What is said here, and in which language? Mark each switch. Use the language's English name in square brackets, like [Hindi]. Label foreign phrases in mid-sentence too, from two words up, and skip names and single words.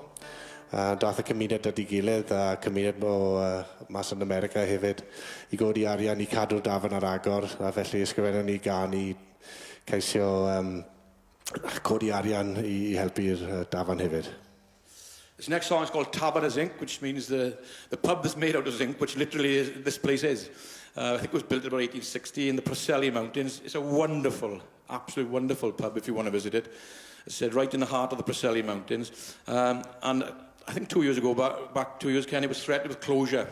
[Welsh] Daeth y cymuned at ei gilydd a cymuned o mas yn America hefyd I godi arian I cadw'r dafan ar agor a felly ysgrifennu ni gan I ceisio codi arian I helpu'r dafan hefyd. [English] This next song is called Tavern of Zinc, which means the pub that's made out of zinc, which literally this place is. I think it was built in about 1860 in the Preseli Mountains. It's a wonderful, absolutely wonderful pub if you want to visit it. It's said right in the heart of the Preseli Mountains. And I think 2 years ago, back 2 years, Ken, it was threatened with closure.